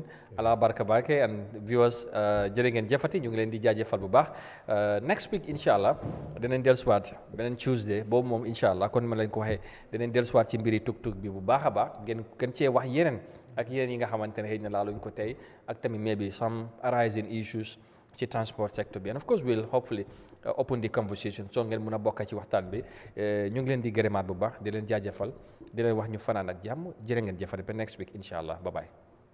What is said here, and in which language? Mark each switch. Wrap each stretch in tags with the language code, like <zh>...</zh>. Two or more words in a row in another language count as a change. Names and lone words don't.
<wo>Allah barka</wo> <en>bake and viewers</en> <wo>jërë ngeen jëfati ñu ngi leen di jaajëfal bu baax</wo> <en>next week</en> <wo>inshallah dinañ dellusiwaat beneen Tuesday boobu moom inshallah kon ma leen ko waxee dinañ dellusiwaat ci mbiri tuk-tuk bi bu baax a baax ngeen gën cee wax yeneen ak yeneen yi nga xamante ne xëy na laaluñ ko tey ak tamit</wo> <en>maybe some arising issues</en> <wo>ci</wo> <en>transport sector</en> <wo>bi</wo> <en>and of course we'll hopefully open the conversation so</en> <wo>ngeen mën a bokk ci waxtaan bi ñu ngi leen di gërëmaat bu baax di leen jaajëfal di leen wax ñu fanaan ak jàmm jërë ngeen jëfale ba</wo> <en>next week</en> <wo>inshallah</wo> <en>bye bye</en>